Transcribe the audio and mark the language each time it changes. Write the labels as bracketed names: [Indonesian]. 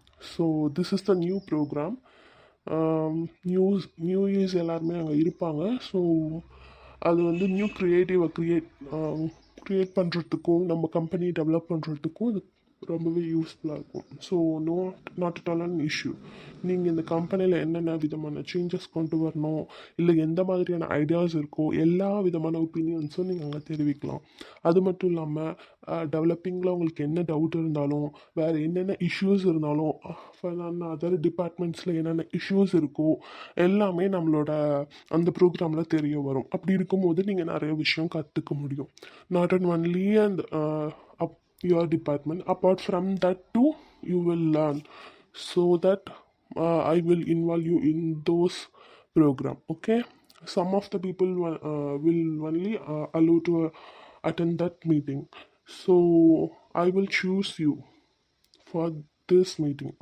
[English] So this is the new program. [Tamil] New years எல்லாருமே அங்கே இருப்பாங்க. ஸோ அது வந்து நியூ க்ரியேட்டிவை க்ரியேட் பண்ணுறதுக்கும் நம்ம கம்பெனி டெவலப் பண்ணுறதுக்கும் இது ரொம்பவே யூஸ்ஃபுல்லாக இருக்கும். [English] So not at all an issue. [Tamil] நீங்கள் இந்த கம்பெனியில் என்னென்ன விதமான சேஞ்சஸ் கொண்டு வரணும், இல்லை எந்த மாதிரியான ஐடியாஸ் இருக்கோ எல்லா விதமான ஒப்பீனியன்ஸும் நீங்கள் அங்கே தெரிவிக்கலாம். அது மட்டும் இல்லாமல் டெவலப்பிங்கில் உங்களுக்கு என்ன டவுட் இருந்தாலும், வேறு என்னென்ன இஷ்யூஸ் இருந்தாலும், அதர் டிபார்ட்மெண்ட்ஸில் என்னென்ன இஷ்யூஸ் இருக்கோ எல்லாமே நம்மளோட அந்த ப்ரோக்ராமில் தெரிய வரும். அப்படி இருக்கும்போது நீங்கள் நிறைய விஷயம் கற்றுக்க முடியும். [English] Not and only and your department, apart from that too you will learn, so that I will involve you in those program. Okay, some of the people will only allow to attend that meeting, so I will choose you for this meeting.